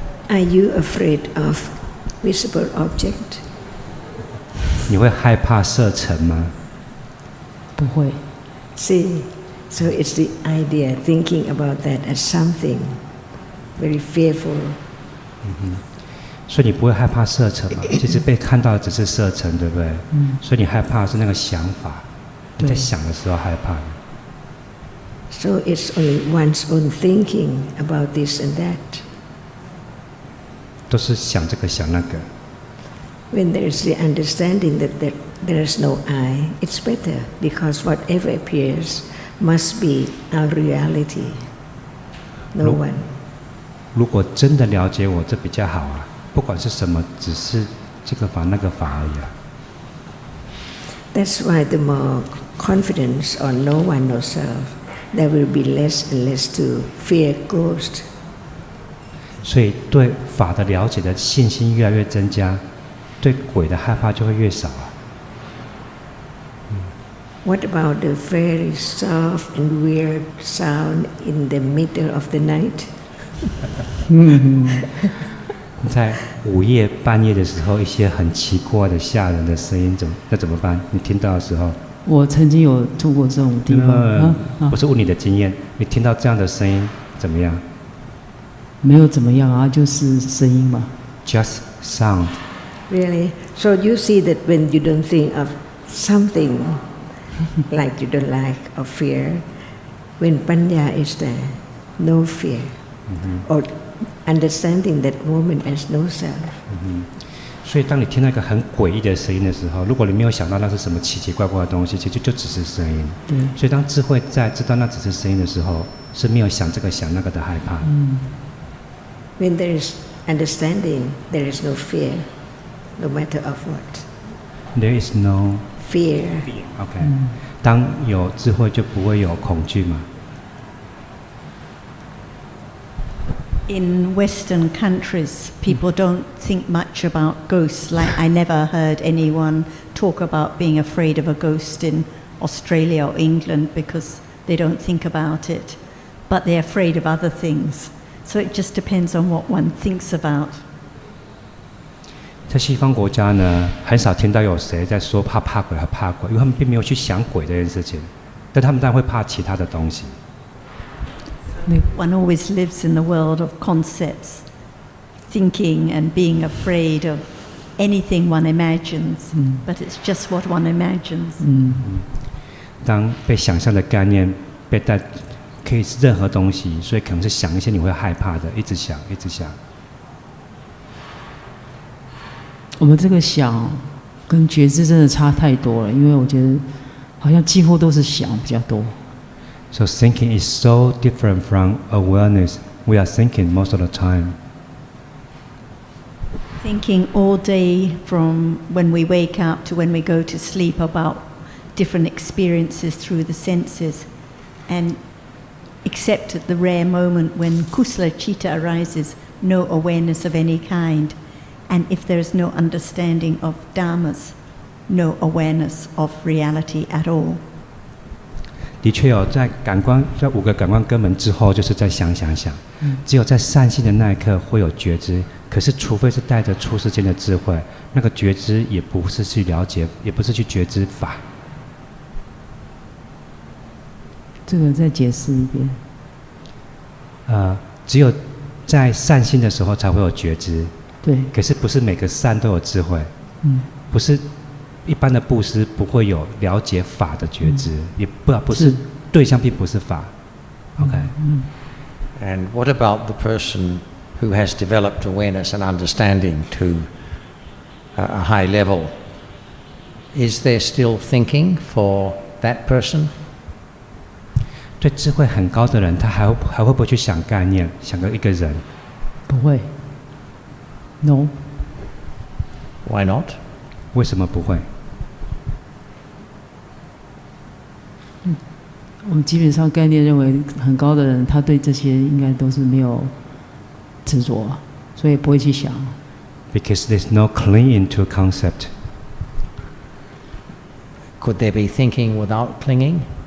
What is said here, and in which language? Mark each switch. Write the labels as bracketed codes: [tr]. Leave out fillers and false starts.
[en] Are you afraid of visible object? [zh] 你会害怕色尘吗？不会。 [en] See, so it's the idea, thinking about that as something very fearful. [zh] 所以你不会害怕色尘嘛？其实被看到的只是色尘，对不对？所以你害怕的是那个想法，你在想的时候害怕。 [en] So it's only one's own thinking about this and that. [zh] 都是想这个想那个。 [en] When there is the understanding that there is no I, it's better because whatever appears must be our reality. No one. [zh] 如果真的了解我，这比较好啊。不管是什么，只是这个法那个法而已啊。 [en] That's why the more confidence on no one, no self, there will be less and less to fear ghost. [zh] 所以对法的了解的信心越来越增加，对鬼的害怕就会越少啊。 [en] What about the very soft and weird sound in the middle of the night? [zh] 在午夜半夜的时候，一些很奇怪的吓人的声音，那怎么办？你听到的时候，我曾经有住过这种地方。不是问你的经验，你听到这样的声音怎么样？没有怎么样啊，就是声音嘛。 [en] Just sound. Really? So you see that when you don't think of something like you don't like or fear, when panya is there, no fear, or understanding that moment as no self. [zh] 所以当你听到一个很诡异的声音的时候，如果你没有想到那是什么奇奇怪怪的东西，其实就只是声音。对。所以当智慧在知道那只是声音的时候，是没有想这个想那个的害怕。 [en] When there is understanding, there is no fear, no matter of what. There is no fear. OK. [zh] 当有智慧就不会有恐惧嘛。 [en] In Western countries, people don't think much about ghosts. Like I never heard anyone talk about being afraid of a ghost in Australia or England because they don't think about it. But they're afraid of other things. So it just depends on what one thinks about. [zh] 在西方国家呢，很少听到有谁在说怕鬼和怕鬼，因为他们并没有去想鬼这件事情，但他们当然会怕其他的东西。 [en] One always lives in the world of concepts, thinking and being afraid of anything one imagines, but it's just what one imagines. [zh] 当被想象的概念被带，可以是任何东西，所以可能是想一些你会害怕的，一直想，一直想。我们这个想跟觉知真的差太多了，因为我觉得好像几乎都是想比较多。 [en] So thinking is so different from awareness. We are thinking most of the time. Thinking all day from when we wake up to when we go to sleep about different experiences through the senses, and except at the rare moment when kusala chitta arises, no awareness of any kind, and if there is no understanding of dhammas, no awareness of reality at all. [zh] 的确有，在5个感官根本之后，就是在想。只有在善性的那一刻会有觉知，可是除非是带着出世间的智慧，那个觉知也不是去了解，也不是去觉知法。这个再解释一遍。只有在善性的时候才会有觉知。对。可是不是每个善都有智慧。不是。一般的布施不会有了解法的觉知，也不是对象，并不是法。 OK。 [en] And what about the person who has developed awareness and understanding to a high level? Is there still thinking for that person? [zh] 对智慧很高的人，他还会不会去想概念，想一个人？不会。 [en] No。 Why not? [zh] 为什么不会？我们基本上概念认为很高的人，他对这些应该都是没有执着，所以不会去想。 [en] Because there's no clinging to a concept. Could there be thinking without clinging?